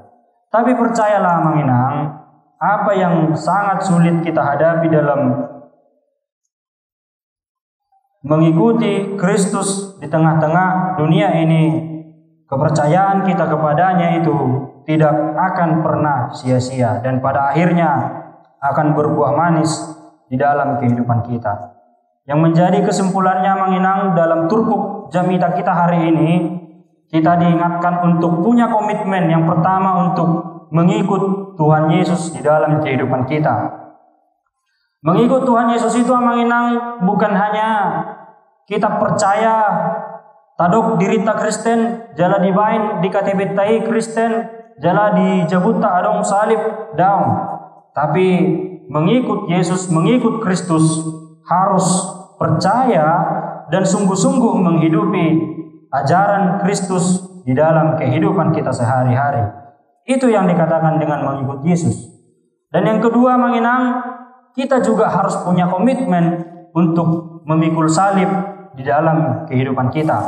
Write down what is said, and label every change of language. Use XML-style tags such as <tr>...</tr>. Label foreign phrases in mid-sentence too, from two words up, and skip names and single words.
<id>Tapi percayalah manginang, apa yang sangat sulit kita hadapi dalam mengikuti Kristus di tengah-tengah dunia ini, kepercayaan kita kepadanya itu tidak akan pernah sia-sia dan pada akhirnya akan berbuah manis di dalam kehidupan kita. Yang menjadi kesimpulannya manginang dalam</id> <bbc>turpuk jamita</bbc> <id>kita hari ini, kita diingatkan untuk punya komitmen yang pertama untuk mengikut Tuhan Yesus di dalam kehidupan kita. Mengikut Tuhan Yesus itu manginang bukan hanya kita percaya</id> <bbc>tadok dirita Kristen, jala dibain di KTP tai Kristen, jala dijabut tak adong salib daun.</bbc> <id>Tapi mengikut Yesus, mengikut Kristus harus percaya dan sungguh-sungguh menghidupi ajaran Kristus di dalam kehidupan kita sehari-hari. Itu yang dikatakan dengan mengikut Yesus. Dan yang kedua manginang, kita juga harus punya komitmen untuk memikul salib di dalam kehidupan kita.</id>